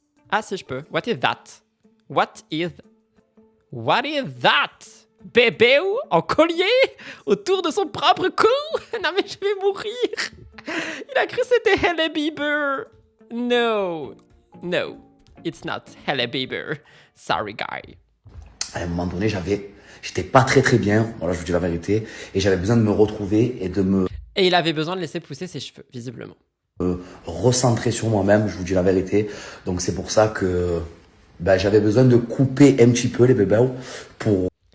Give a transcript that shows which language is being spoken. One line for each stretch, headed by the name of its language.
French: Ah si je peux.
English: What is that? What is that?
French: Bébé en collier autour de son propre cou. Non mais je vais mourir. Il a cru que c'était Hailey Bieber.
English: No, no, it's not Hailey Bieber. Sorry guy.
French: À un moment donné, j'étais pas très très bien, voilà, je vous dis la vérité, et j'avais besoin de me retrouver et de me Et il avait besoin de laisser pousser ses cheveux, visiblement. recentrer sur moi-même, je vous dis la vérité. Donc c'est pour ça que ben, j'avais besoin de couper un petit peu les bébés pour